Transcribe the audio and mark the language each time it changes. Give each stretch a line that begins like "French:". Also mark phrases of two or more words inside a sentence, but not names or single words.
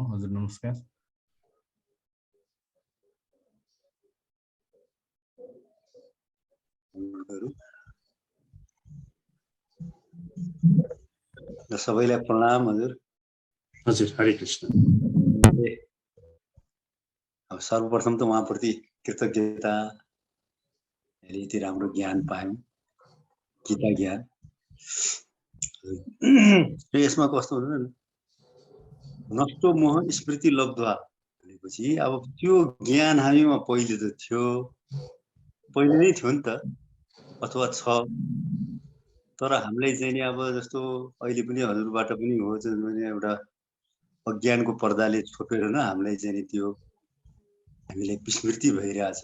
Nepali: हजुर नमस्कार। सबैलाई प्रणाम हजुर। हजुर हरे कृष्ण। अब सर्वप्रथम त उहाँप्रति कृतज्ञता, यति राम्रो ज्ञान पायौँ, गीता ज्ञान। र यसमा कस्तो हुन्छ,
Sanskrit: नष्टो मोह स्मृति लब्ध्वा
Nepali: भनेपछि अब त्यो ज्ञान हामीमा पहिले त थियो, पहिले नै थियो नि त, अथवा छ, तर हामीलाई चाहिँ नि अब जस्तो अहिले पनि हजुरबाट पनि हो, एउटा अज्ञानको पर्दाले छोपेर न हामीलाई चाहिँ नि त्यो हामीलाई विस्मृति भइरहेछ।